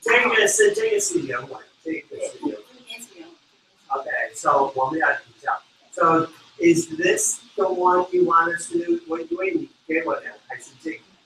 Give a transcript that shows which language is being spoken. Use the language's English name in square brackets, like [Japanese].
[Chinese] 这个是原文，这个是原文。Okay, so 我们要比较。 [English] So is this the one you want us to do? [Chinese] 我以为你给我的还是这个？